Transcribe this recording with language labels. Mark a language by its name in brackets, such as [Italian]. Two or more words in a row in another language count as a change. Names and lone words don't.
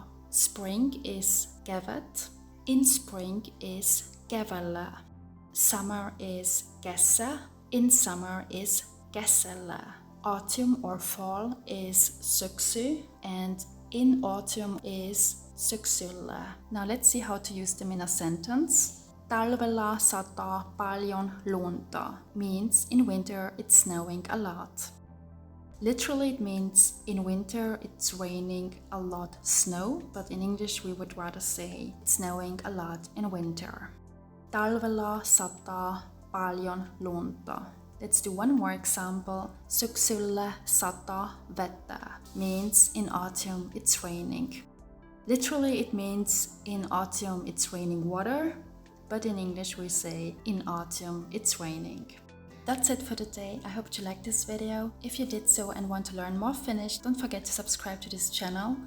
[English] Spring is kevät. In spring is keväällä. Summer is kesä. In summer is kesällä. Autumn or fall is syksy, and in autumn is syksyllä. Now let's see how to use them in a sentence. [Finnish] Talvella sataa paljon lunta [English] means in winter it's snowing a lot. Literally it means in winter it's raining a lot snow, but in English we would rather say it's snowing a lot in winter. [Finnish] Talvella sataa paljon lunta. [English] Let's do one more example. [Finnish] Syksyllä sataa vettä [English] means in autumn it's raining. Literally it means in autumn it's raining water, but in English we say in autumn it's raining. That's it for today. I hope you liked this video. If you did so and want to learn more Finnish, don't forget to subscribe to this channel.